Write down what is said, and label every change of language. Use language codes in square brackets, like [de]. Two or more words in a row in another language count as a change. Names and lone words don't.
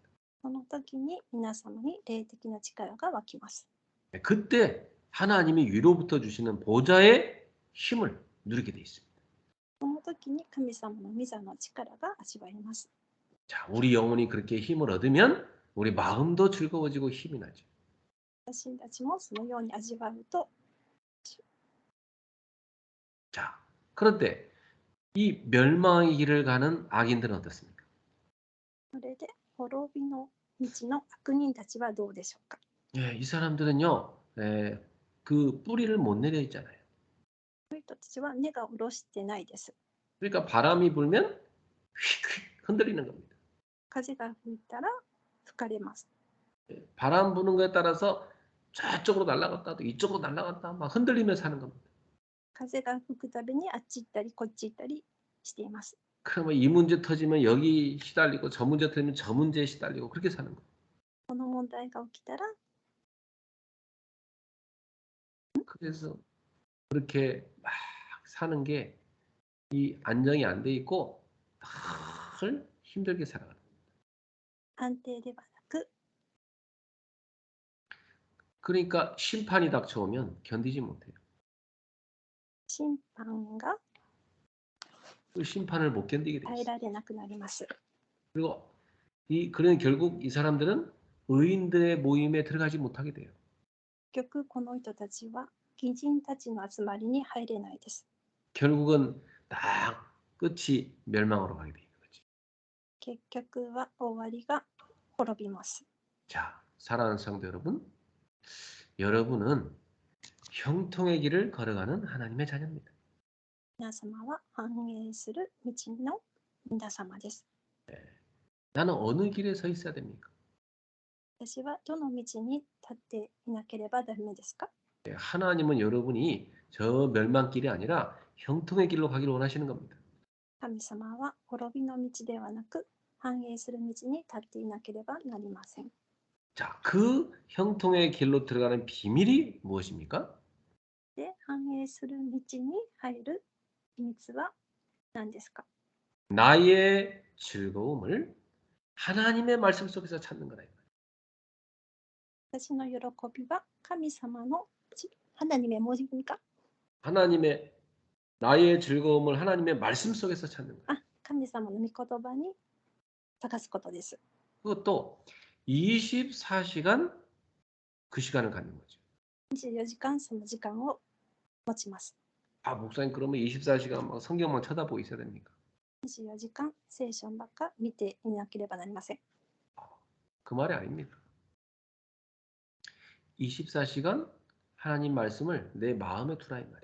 [ja] その時に皆様に霊的な力が湧きます。 [ko] 그때 하나님이 위로부터 주시는 보좌의 힘을 누리게 돼 있습니다. [ja] その時に神様の御座の力が味わえます。 [ko] 자, 우리 영혼이 그렇게 힘을 얻으면 우리 마음도 즐거워지고 힘이 나죠. [ja] 私たちもそのように味わうと [ko] 자, 그런데 이 멸망의 길을 가는 악인들은 어떻습니까? [ja] それで滅びの道の悪人たちはどうでしょうか？ [ko] 예, 이 사람들은요, 그 뿌리를 못 내려 있잖아요. [ja] その人たちは根が下ろしてないです。 [ko] 그러니까 바람이 불면 휙휙 흔들리는 겁니다. [ja] 風が吹いたら吹かれます。 [ko] 바람 부는 거에 따라서 저쪽으로 날아갔다 또 이쪽으로 날아갔다 막 흔들리면서 사는 겁니다. [ja] 風が吹くたびにあっち行ったりこっち行ったりしています。 [ko] 그러면 이 문제 터지면 여기 시달리고 저 문제 터지면 저 문제에 시달리고 그렇게 사는 거예요. [ja] この問題が起きたら [ko] 그래서 그렇게 막 사는 게 이 안정이 안 돼 있고 늘 힘들게 살아가는 거예요. [ja] 安定ではなく [ko] 그러니까 심판이 닥쳐오면 견디지 못해요. [ja] 審判が [ko] 그 심판을 못 견디게 돼요. [ja] 耐えられなくなります。 [ko] 그리고 그런 결국 이 사람들은 의인들의 모임에 들어가지 못하게 돼요. [ja] 結局この人たちは義人たちの集まりに入れないです。 [ko] 결국은 딱 끝이 멸망으로 가게 되는 거죠. [ja] 結局は終わりが滅びます。 [ko] 자, 사랑하는 성도 여러분, 여러분은 형통의 길을 걸어가는 하나님의 자녀입니다. [ja] 皆様は繁栄する道の皆様です。 [ko] 나는 어느 길에 서 있어야 됩니까? [ja] 私はどの道に立っていなければダメですか？ [ko] 하나님은 여러분이 저 멸망길이 아니라 형통의 길로 가기를 원하시는 겁니다. [ja] 神様は滅びの道ではなく繁栄する道に立っていなければなりません。 [ko] 자, 그 형통의 길로 들어가는 비밀이 무엇입니까? [ja] で、繁栄する道に入る秘密は何ですか？ [ko] 나의 즐거움을 하나님의 말씀 속에서 찾는 거다. [ja] 私の喜びは神様の [ko] 하나님의 뭐입니까? 하나님의 나의 즐거움을 하나님의 말씀 속에서 찾는 거예요. [ja] あ、神様の御言葉に探すことです。 [ko] 그것도 24시간 그 시간을 갖는 거죠. [ja] 24 時間その時間を持ちます。 [ko] 아, 목사님 그러면 24시간 막 성경만 쳐다보고 있어야 됩니까? [ja] 24 時間聖書ばっか見ていなければなりません。 [ko] 그 말이 아닙니다. 24시간 하나님 말씀을 내 마음에 두라 이 말이에요.